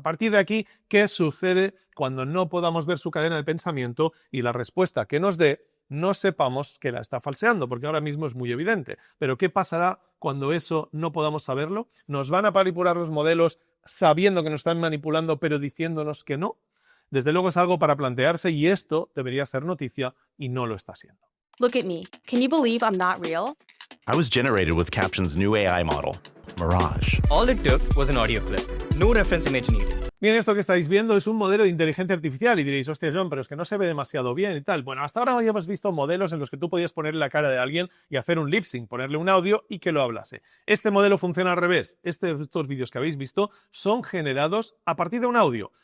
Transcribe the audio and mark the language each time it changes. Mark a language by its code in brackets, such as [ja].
[es] A partir de aquí, ¿qué sucede cuando no podamos ver su cadena de pensamiento y la respuesta que nos dé no sepamos que la está falseando? Porque ahora mismo es muy evidente. Pero ¿qué pasará cuando eso no podamos saberlo? ¿Nos van a manipular los modelos sabiendo que nos están manipulando pero diciéndonos que no? Desde luego es algo para plantearse y esto debería ser noticia y no lo está siendo. [en] Look at me. Can you believe I'm not real? I was generated with Caption's new AI model, Mirage. All it took was an audio clip. No reference image needed. [es] Bien, esto que estáis viendo es un modelo de inteligencia artificial y diréis, hostia John, pero es que no se ve demasiado bien y tal. Bueno, hasta ahora ya hemos visto modelos en los que tú podías ponerle la cara de alguien y hacer un lip sync, ponerle un audio y que lo hablase. Este modelo funciona al revés. Estos vídeos que habéis visto son generados a partir de un audio.